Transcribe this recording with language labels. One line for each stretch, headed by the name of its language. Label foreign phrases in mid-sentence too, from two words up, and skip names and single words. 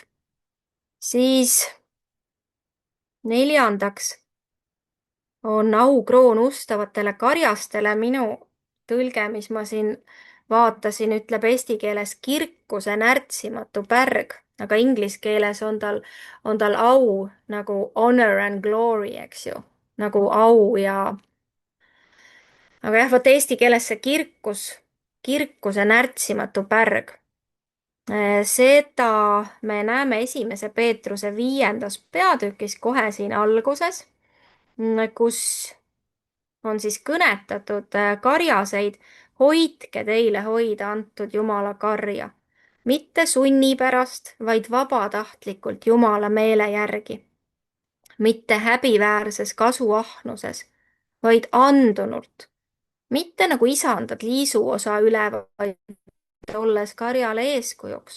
Estonian: siis neljandaks on aukroon ustavatele karjastele. minu tõlge, mis ma siin vaatasin, ütleb eesti keeles kirkuse närtsimatu pärg, aga inglise keeles on tal au nagu
English: honor and glory,
Estonian: eks ju, nagu au ja, aga jah, vot eesti keeles see kirkuse närtsimatu pärg. seda me näeme esimese Peetruse 5. peatükis kohe siin alguses, kus on siis kõnetatud karjaseid, hoidke teile hoida antud Jumala karja, mitte sunni pärast, vaid vabatahtlikult Jumala meele järgi, mitte häbiväärses kasuahnuses, vaid andunult, mitte nagu isandad liisuosa üle, vaid olles karjale eeskujuks.